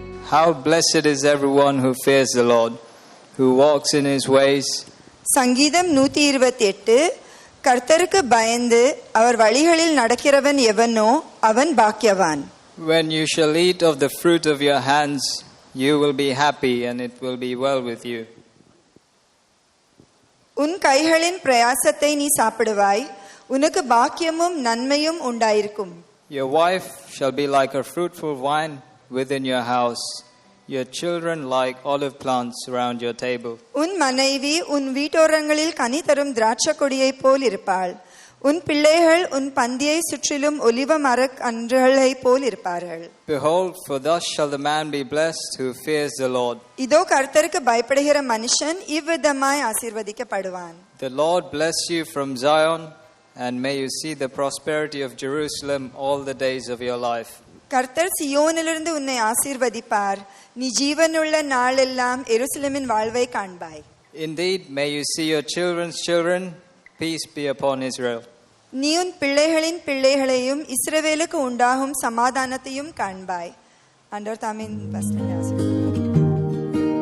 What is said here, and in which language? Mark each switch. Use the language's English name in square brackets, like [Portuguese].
[English] How blessed is everyone who fears the Lord, who walks in his ways. [Tamil] சங்கீதம் 128. கர்த்தருக்கு பயந்து அவர் வழிகளில் நடக்கிறவன் எவனோ அவன் பாக்கியவான். [English] When you shall eat of the fruit of your hands, you will be happy and it will be well with you. [Tamil] உன் கைகளின் பிரயாசத்தை நீ சாப்பிடுவாய், உனக்கு பாக்கியமும் நன்மையும் உண்டாயிருக்கும். [English] Your wife shall be like a fruitful vine within your house, your children like olive plants around your table. [Tamil] உன் மனைவி உன் வீட்டோரங்களில் கனி தரும் திராட்சை கொடியைப் போல் இருப்பாள். உன் பிள்ளைகள் உன் பந்தியை சுற்றிலும் ஒலிவ மரக் அன்றுகளைப் போல் இருப்பார்கள். [English] Behold, for thus shall the man be blessed who fears the Lord. [Tamil] இதோ கர்த்தருக்கு பயப்படுகிற மனுஷன் இவ்விதமாய் ஆசீர்வதிக்கப்படுவான். [English] The Lord bless you from Zion, and may you see the prosperity of Jerusalem all the days of your life. கர்த்தர் சியோனிலிருந்து உன்னை ஆசீர்வதிப்பார், நீ ஜீவனுள்ள நாளெல்லாம் எருசலேமின் வாழ்வை காண்பாய். Indeed, may you see your children's children. Peace be upon Israel. [Tamil] நீ உன் பிள்ளைகளின் பிள்ளைகளையும் இஸ்ரவேலுக்கு உண்டாகும் சமாதானத்தையும் காண்பாய். ஆண்டவர் தாமே வசனங்களை ஆசீர்வதிப்பார்.